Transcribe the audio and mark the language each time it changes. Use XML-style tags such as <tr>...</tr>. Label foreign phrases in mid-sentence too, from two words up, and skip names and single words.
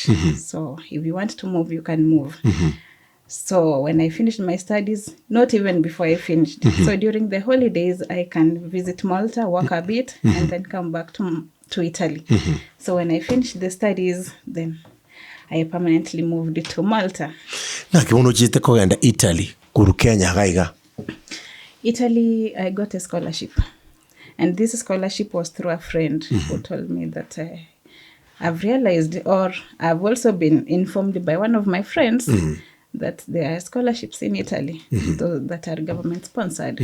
<en>So if you want to move, you can move. So when I finished my studies, not even before I finished, so during the holidays I can visit Malta, work a bit, and then come back to Italy. So when I finished the studies, then I permanently moved to Malta.</en> <guz>Na kibono chite kogenda Italy kuru Kenya gaiga.</guz> <en>Italy, I got a scholarship, and this scholarship was through a friend who told me that I've realized, or I've also been informed by one of my friends that there are scholarships in Italy that are government sponsored.</en>